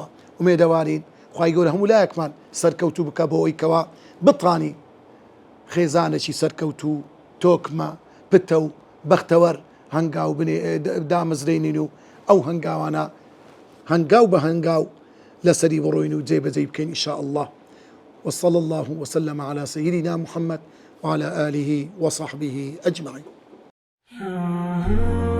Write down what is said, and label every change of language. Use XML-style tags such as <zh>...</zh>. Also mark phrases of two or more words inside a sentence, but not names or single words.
<ckb>ومێدەوارین خوای گەورە هەموو لایەکمان سەرکەوتوو بکە بۆ ئەوەی کەوا بتوانی خێزانێکی سەرکەوتوو تۆکمە پتە و بەختەوەر هەنگاو دامەزرێنین و ئەو هەنگاوانە هەنگاو بە هەنگاو لەسەری بڕۆین و جێبەجێ بکەین</ckb> <ar>ئینشاء الله. وصلى الله وسلم على سيدنا محمد وعلى آله وصحبه أجمعين.</ar>